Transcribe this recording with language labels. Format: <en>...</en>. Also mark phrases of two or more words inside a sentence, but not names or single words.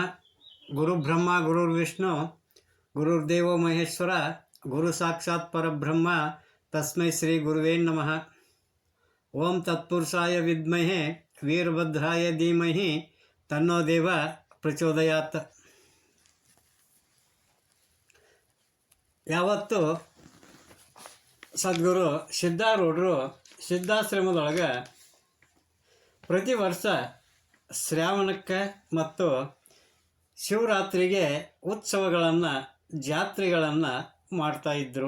<sa>ಗುರು ಬ್ರಹ್ಮ ಗುರುರ್ವಿಷ್ಣು ಗುರುರ್ದೇವೋ ಮಹೇಶ್ವರ ಗುರು ಸಾಕ್ಷಾತ್ ಪರಬ್ರಹ್ಮ ತಸ್ಮೈ ಶ್ರೀ ಗುರುವೇ ನಮಃ. ಓಂ ತತ್ಪುರುಷಾಯ ವಿದ್ಮಹೆ ವೀರಭದ್ರಾಯ ಧೀಮಹಿ ತನ್ನೋ ದೇವ ಪ್ರಚೋದಯಾತ್.</sa> <kn>ಯಾವತ್ತು ಸದ್ಗುರು ಸಿದ್ಧಾರೂಢರು ಸಿದ್ಧಾಶ್ರಮದೊಳಗೆ ಪ್ರತಿ ವರ್ಷ ಶ್ರಾವಣಕ್ಕೆ ಮತ್ತು ಶಿವರಾತ್ರಿಗೆ ಉತ್ಸವಗಳನ್ನು ಜಾತ್ರೆಗಳನ್ನು ಮಾಡ್ತಾಯಿದ್ರು.</kn>